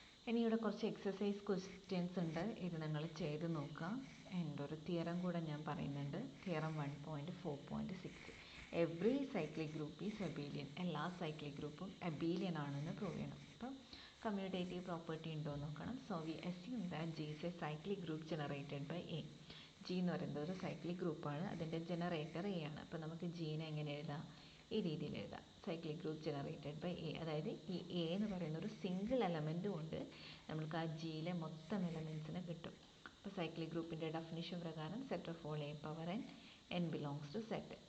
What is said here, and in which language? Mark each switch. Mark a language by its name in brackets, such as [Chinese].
[Malayalam] ഇനി ഇവിടെ കുറച്ച് എക്സസൈസ് ക്വസ്റ്റ്യൻസ് ഉണ്ട്. ഇത് നിങ്ങൾ ചെയ്ത് നോക്കുക. എൻ്റെ ഒരു തിയറം കൂടെ ഞാൻ പറയുന്നുണ്ട്. [English] Theorem 1.4.6. Every cyclic group is abelian. [Malayalam] എല്ലാ സൈക്ലിക് ഗ്രൂപ്പും അബീലിയൻ ആണെന്ന് പ്രൂവ് ചെയ്യണം. അപ്പം കമ്മ്യൂട്ടേറ്റീവ് പ്രോപ്പർട്ടി ഉണ്ടോ എന്ന് നോക്കണം. So we assume that [English] G is a cyclic group generated by A. [Malayalam] G എന്ന് പറയുന്നത് ഒരു സൈക്ലിക് ഗ്രൂപ്പാണ്. അതിൻ്റെ ജനറേറ്റർ A ആണ്. അപ്പോൾ നമുക്ക് ജീനെ എങ്ങനെ എഴുതാം? ഈ രീതിയിൽ എഴുതാം. [English] Cyclic group generated by A. [Malayalam] അതായത് ഈ A എന്ന് പറയുന്ന ഒരു സിംഗിൾ എലമെൻറ്റ് കൊണ്ട് നമുക്ക് ആ ജിയിലെ മൊത്തം എലമെൻസിനെ കിട്ടും. അപ്പോൾ സൈക്ലിക് ഗ്രൂപ്പിൻ്റെ ഡെഫിനിഷൻ പ്രകാരം [English] Set of all A power n belongs to set.